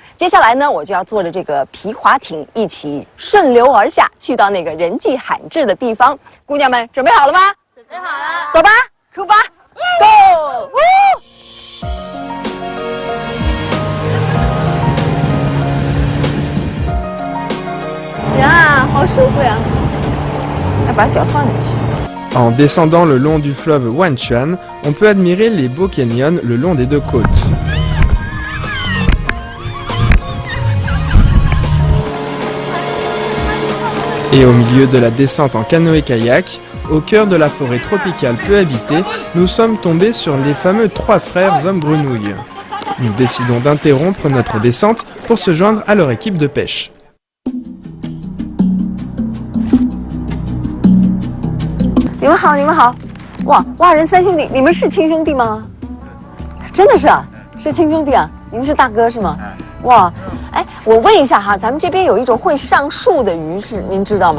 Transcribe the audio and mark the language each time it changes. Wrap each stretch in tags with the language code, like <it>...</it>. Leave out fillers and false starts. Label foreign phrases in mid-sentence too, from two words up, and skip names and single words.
<zh>接下来呢，我就要坐着这个皮划艇一起顺流而下，去到那个人迹罕至的地方。姑娘们，准备好了吗？准备好了，走吧，出发 ，Go！ 呀，好舒服呀！</zh> <fr>En descendant le long du fleuve Wanchuan, on peut admirer les beaux canyons le long des deux côtes. Et au milieu de la descente en canoë-kayak, au cœur de la forêt tropicale peu habitée, nous sommes tombés sur les fameux trois frères hommes grenouilles. Nous décidons d'interrompre notre descente pour se joindre à leur équipe de pêche.</fr> <zh>你们好，你们好！哇，蛙人三兄弟，你们是亲兄弟吗？真的是啊，是亲兄弟啊！你们是大哥是吗？哇，哎，我问一下哈，咱们这边有一种会上树的鱼是您知道吗？</zh>